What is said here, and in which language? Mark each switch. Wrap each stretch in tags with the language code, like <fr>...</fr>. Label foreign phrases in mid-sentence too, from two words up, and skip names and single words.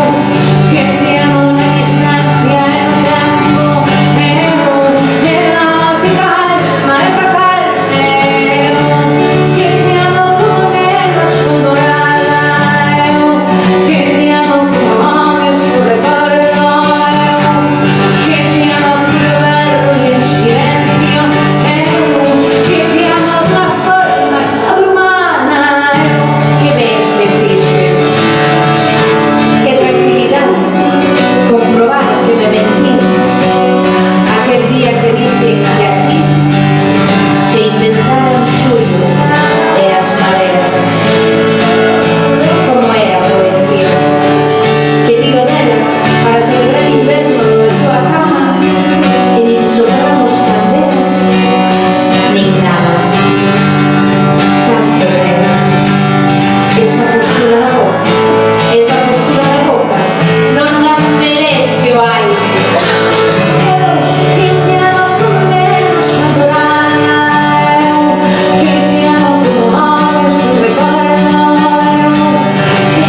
<gl>que te amo na distancia e no tempo, eu amo-te calma esta carne, eu que te amo como neva escondorada, eu que te amo como homem su recordo, eu que te amo puro verbo y en silencio, eu que te amo</gl> <es>de una forma sobrehumana,</es> <gl>Que ben desistes. Que tranquilidade. Comprobar que me mentí. Aquel día que dixen que a ti se inventaron xullo e as mareas. Como é a poesía. Que tiro dela para celebrar inverno na tua cama e nin sopramos candelas, nin nada. Tanto dela. Esa postura da boca, non la merece o aire. que te amo como neva escondorada, eu que te amo como homem su recordo, eu que</gl>